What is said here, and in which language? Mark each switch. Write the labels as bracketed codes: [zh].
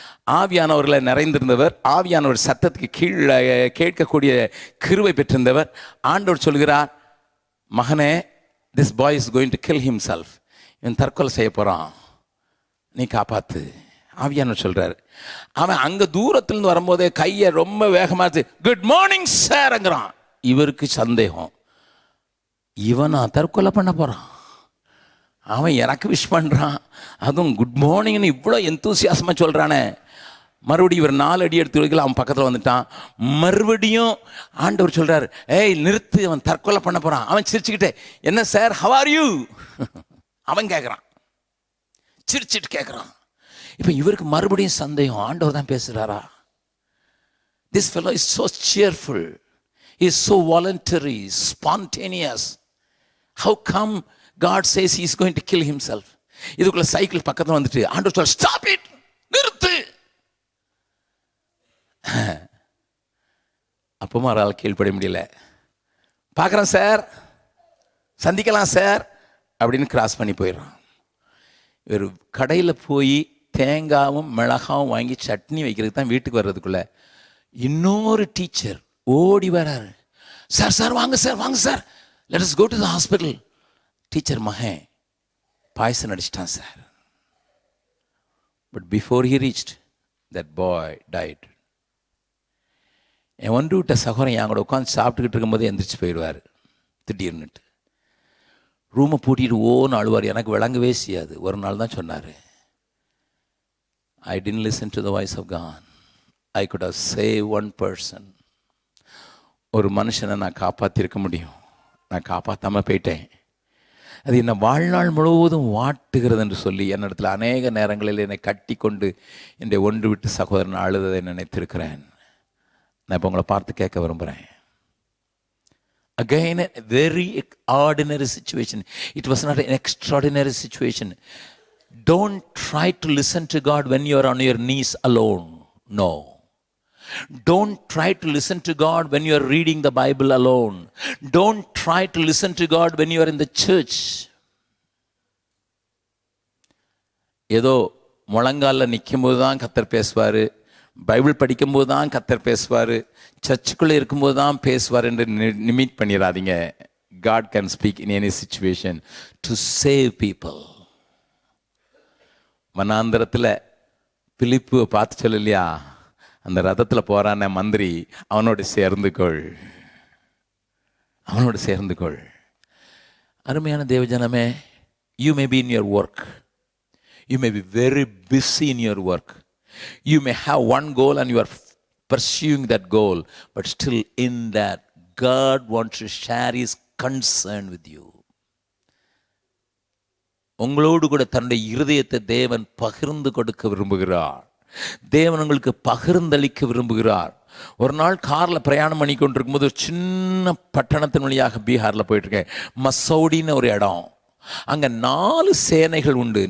[ta] ஆவியானவர்களை நிறைந்திருந்தவர், ஆவியானவர் சத்தத்துக்கு கீழே கேட்கக்கூடிய கிருபை பெற்றிருந்தவர். ஆண்டவர் சொல்கிறார், மகனே, [en] this boy is going to kill himself. [ta] இவன் தற்கொலை செய்ய போகிறான், நீ காப்பாத்து. ஆவியானவர் சொல்கிறார். அவன் அங்கே தூரத்துலேருந்து வரும்போதே கையை ரொம்ப வேகமாக குட் மார்னிங் சார்ங்கிறான். இவருக்கு சந்தேகம், இவன் நான் தற்கொலை பண்ண போகிறான். அவன் எனக்கு விஷ் பண்ணுறான், அதுவும் குட் மார்னிங்னு இவ்வளோ எந்தூசியாசமாக சொல்கிறானே. மறுபடியும் இவர் 4 அடி எடுத்து வைக்கல, அவன் பக்கத்தில் வந்துட்டான். மறுபடியும் ஆண்டவர் சொல்கிறார், ஏய் நிறுத்து, அவன் தற்கொலை பண்ண போகிறான். அவன் சிரிச்சுக்கிட்டே, என்ன சார், ஹவ் ஆர் யூ? அவன் கேட்குறான், சிரிச்சிட்டு கேட்குறான். இப்போ இவருக்கு மறுபடியும் சந்தேகம், ஆண்டவர் தான் பேசுகிறாரா? [en] This fellow is so cheerful, he is so voluntary, spontaneous. How come God says he is going to kill himself? [ta] இதுக்குள்ள சைக்கிள் பக்கத்தில் வந்துட்டு ஆண்டவர் சொல்ல, ஸ்டாப் இட், நிறுத்து. அப்பவும் அவரால் கீழ்ப்பட முடியல. பார்க்குறேன் சார், சந்திக்கலாம் சார் அப்படின்னு கிராஸ் பண்ணி போயிடுறான். ஒரு கடையில் போய் தேங்காவும் மிளகாவும் வாங்கி சட்னி வைக்கிறதுக்கு தான் வீட்டுக்கு வர்றதுக்குள்ள இன்னொரு டீச்சர் ஓடி வராரு. சார் சார் வாங்க சார், வாங்க sir, [en] Let us go to the hospital. [ta] Teacher மகன் பாய்சன் அடிச்சிட்டான் sir. [en] But before he reached that boy died. [ta] என் ஒன்று விட்ட சகோதரன் என் கூட உட்காந்து சாப்பிட்டுக்கிட்டு இருக்கும்போது எந்திரிச்சு போயிடுவார் திடீர்னுட்டு. ரூமை பூட்டிட்டு ஓன்னு அழுவார். எனக்கு விளங்கவே செய்யாது. ஒரு நாள் தான் சொன்னார், [en] I didn't listen to the voice of God. I could have saved one person. [ta] ஒரு மனுஷனை நான் காப்பாற்றிருக்க முடியும், நான் காப்பாற்றாமல் போயிட்டேன். அது என்னை வாழ்நாள் முழுவதும் வாட்டுகிறது என்று சொல்லி என்னிடத்தில் அநேக நேரங்களில் என்னை கட்டி கொண்டு என்னை ஒன்று விட்டு சகோதரன் அழுததை நினைத்திருக்கிறேன். நான் இப்போ உங்களை பார்த்து கேட்க விரும்புகிறேன். [en] Again, a very ordinary situation. It was not an extraordinary situation. Don't try to listen to God when you are on your knees alone. No. Don't try to listen to God when you are reading the Bible alone. Don't try to listen to God when you are in the church. [ta] ஏதோ முழங்காலில் நிற்கும்போது தான் கர்த்தர் பேசுவார், Bible படிக்கும்போது தான் கர்த்தர் பேசுவார், சர்ச்சுக்குள்ளே இருக்கும்போது தான் பேசுவார் என்று நிமிட் பண்ணிடாதீங்க. [en] God can speak in any situation to save people. [ta] வனாந்தரத்தில் பிலிப்பு பார்த்து சொல்லலையா, அந்த ரதத்தில் போகிறான மந்திரி, அவனோடு சேர்ந்துக்கொள், அவனோடு சேர்ந்துக்கொள். அருமையான தேவஜனமே, [en] you may be in your work, you may be very busy in your work, you may have one goal and you are pursuing that goal, but still in that God wants to share his concern with you. [ta] உங்களோடு கூட தன்னுடைய இருதயத்தை தேவன் பகிர்ந்து கொடுக்க விரும்புகிறார். தேவன் உங்களுக்கு பகிர்ந்தளிக்க விரும்புகிறார். ஒரு நாள் காரில் பிரயாணம் பண்ணி கொண்டிருக்கும் போது ஒரு சின்ன பட்டணத்தின் வழியாக பீகாரில் போயிட்டுருக்கேன். மசௌடின்னு ஒரு இடம். அங்கே 4 சேனைகள் உண்டு.